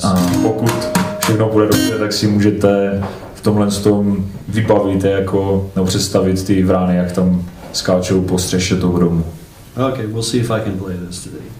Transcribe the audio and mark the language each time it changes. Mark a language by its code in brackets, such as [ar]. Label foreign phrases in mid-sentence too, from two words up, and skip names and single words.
[cs] A pokud všechno bude dobře, tak si můžete v tomhle tom vybavit nebo představit ty vrány, jak tam skáčou po střeše toho domu. [en] Okay, we'll see if I can play this today.